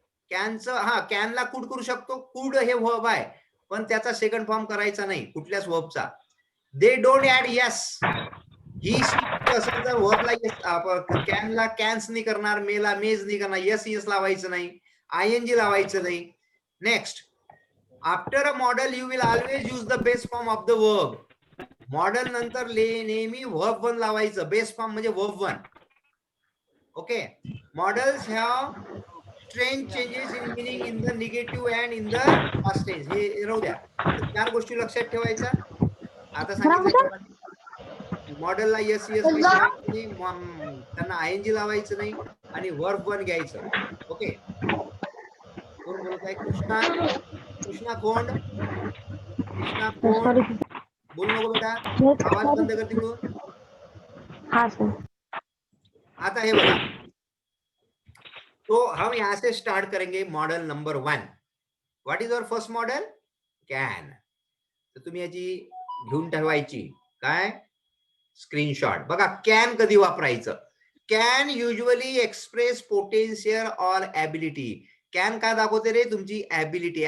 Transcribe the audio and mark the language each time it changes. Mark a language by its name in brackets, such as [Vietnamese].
[Marathi] कॅनचं, हा कॅनला कुड करू शकतो, कुड हे वर्ब आहे, पण त्याचा सेकंड फॉर्म करायचा नाही कुठल्याच वर्बचा. [English] they don't add es, [Marathi] ही असेल तर वर्बला यस, कॅनला कॅन्स नाही करणार, मेला मेज नाही करणार, यस यस लावायचं नाही, आयएनजी लावायचं नाही. [English] Next, after a modal you will always use the base form of the verb. [Marathi] Model नंतर नेहमी वर्ब वन लावायचं, बेस फॉर्म म्हणजे verb one. [English] Okay, modals have strange changes in meaning in the negative and in the past tense. [Marathi] हे राहू द्या, 4 गोष्टी लक्षात ठेवायच्या. आता सांगितलं मॉडेलला यस यस लावायचं नाही, त्यांना आयएनजी लावायचं नाही, आणि वर्ब वन घ्यायचं. ओके, कोण बोलत आहे? कृष्णा, कृष्णा खोंड, कृष्णा खोंड, बोल नको बेटा, आवाज बंद कर तिकडून. [Hindi] हाँ सर. [Marathi] आता हे बघा, [Hindi] तो हम यहाँ से स्टार्ट करेंगे model number 1. [English] What is our first model? [Marathi] Can. तर तुम्ही याची घेऊन ठेवायची काय, स्क्रीनशॉट. बघा कॅन कधी वापरायचं. [English] Can usually express potential or ability. [Marathi] Can काय दाखवते रे? तुमची ऍबिलिटी.